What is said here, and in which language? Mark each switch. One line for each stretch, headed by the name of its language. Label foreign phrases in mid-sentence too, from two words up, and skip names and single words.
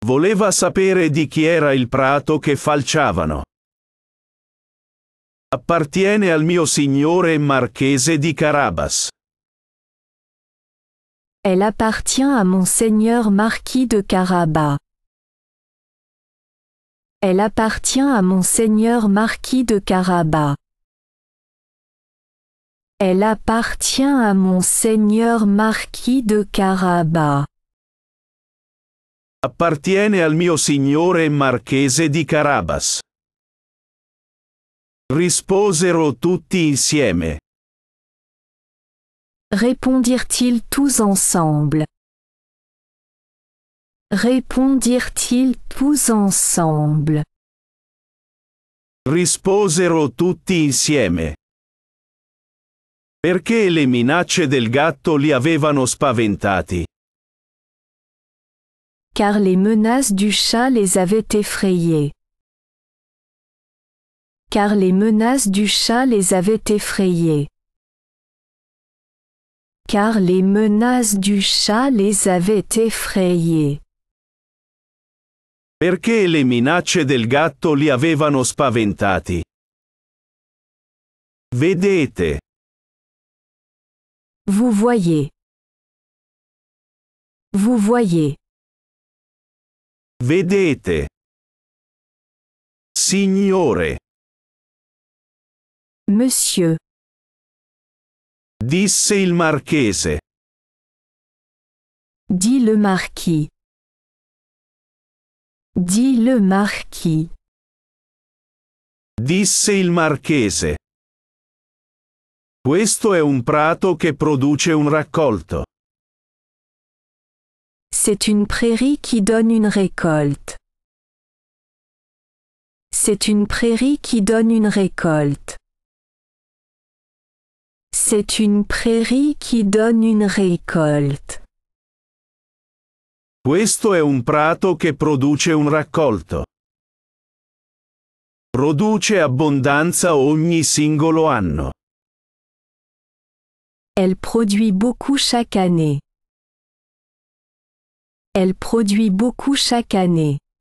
Italian: Voleva sapere di chi era il prato che falciavano. Appartiene al mio signore marchese di Carabas.
French: Elle appartient à Monseigneur Marquis de Carabas. Elle appartient à Monseigneur Marquis de Carabas. Elle appartient à Monseigneur Marquis de Carabas.
Italian: Appartiene al mio signore marchese di Carabas. Risposero tutti insieme.
French: Répondirent-ils tous ensemble? Répondirent-ils tous ensemble?
Italian: Risposero tutti insieme. Perché le minacce del gatto li avevano spaventati.
French: Car les menaces du chat les avaient effrayés. Car les menaces du chat les avaient effrayés. Car les menaces du chat les avaient effrayés.
Italian: Perché le minacce del gatto li avevano spaventati. Vedete.
French: Vous voyez. Vous voyez.
Italian: Vedete. Signore.
French: Monsieur.
Italian: Disse il marchese.
French: Dit le marquis. Dit le marquis.
Italian: Disse il marchese. Questo è un prato che produce un raccolto.
French: C'est une prairie qui donne une récolte. C'est une prairie qui donne une récolte. C'est une prairie qui donne une récolte.
Italian: Questo è un prato che produce un raccolto. Produce abbondanza ogni singolo anno.
French: Elle produit beaucoup chaque année. Elle produit beaucoup chaque année.